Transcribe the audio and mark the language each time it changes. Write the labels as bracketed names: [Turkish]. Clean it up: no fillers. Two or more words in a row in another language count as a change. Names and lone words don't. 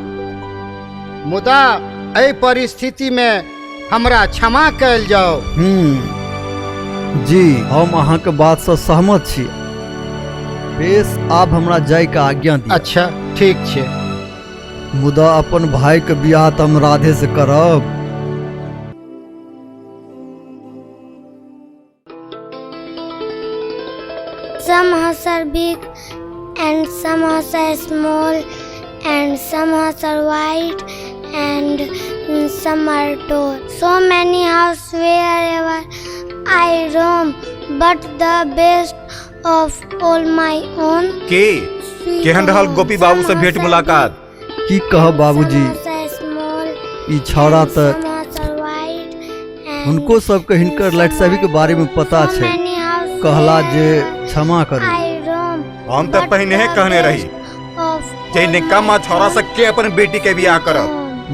[Maithili] मुदा एहि परिस्थिति में हमरा क्षमा कयल जाओ। जी हम अहाँके बात से सहमत छी। बेस आब हमरा जाय के आज्ञा दी। अच्छा ठीक छै। मुदा अपन भाई के बियाह त हम राधे से करब। [English] Some house are big and some house are small and some house are white and some are tall. So many houses wherever I roam, but the best of all my own. [Maithili] केहन रहल गोपी बाबू से भेंट मुलाकात? की कह बाबूजी, ई छौड़ा त उनको सबके हिनकर लटसबी के बारे में पता छै। कहला जे क्षमा करू। हम तो पहले कहने रही जे निकम्मा छौड़ा से के अपन बेटी के बियाह करब।